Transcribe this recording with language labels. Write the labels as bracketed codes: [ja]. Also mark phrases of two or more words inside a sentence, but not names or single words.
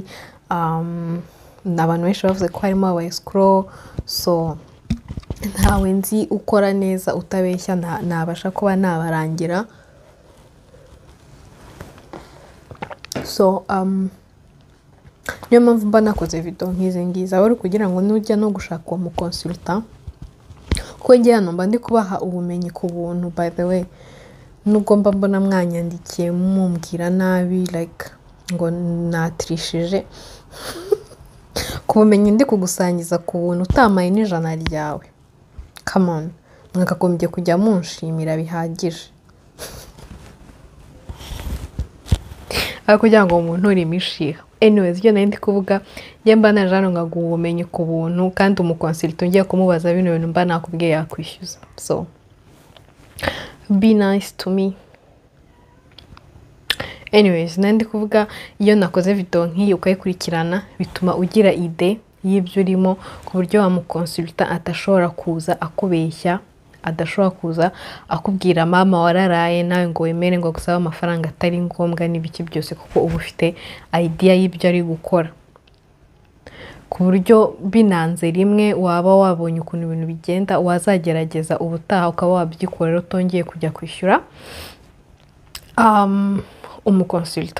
[rw] Abantu benshi bavuze ko harimo aba escrow, so ntawe nzi ukora neza utabeshya, nabasha kuba nabarangira. So niyo mpamvu mba nakoze video nk'izi ngizi, aba ari kugira ngo nujya no gushaka uwo mu consultant, kuko njye hano mba ndi kubaha ubumenyi ku buntu. [en] By the way, [rw] nubwo mba mbona mwanyandikiye mumbwira nabi, like ngo natrishije, ku bumenyi ndi kugusangiza ku buntu utamaye n'ijana ryawe, [en] come on, [rw] mwakagombye kujya munshimira bihagije. Kugira ngo umuntu uri mishiha. Anyways, iyo nari ndi kuvuga, njye mba naje hano ngaguha ubumenyi ku buntu, kandi umuconsultant ngiye kumubaza bino bintu mba nakubwiye yakwishyuza. [en] So be nice to me. [rw] Anyways, nandi kuvuga iyo nakoze video nk'iyi ukayikurikirana bituma ugira ide y'ibyo urimo ku buryo wamukonsulta atashobora kuza akubeshya, adashobora kuza akubwira mama wararaye nawe ngo wemere ngo gusaba amafaranga atari ngombwa n'ibiki byose, kuko uba ufite idea y'ibyo ari gukora, ku buryo binanze rimwe waba wabonye ukuntu ibintu bigenda wazagerageza ubutaha ukaba wabyikorera utongeye kujya kwishyura umukonsulta.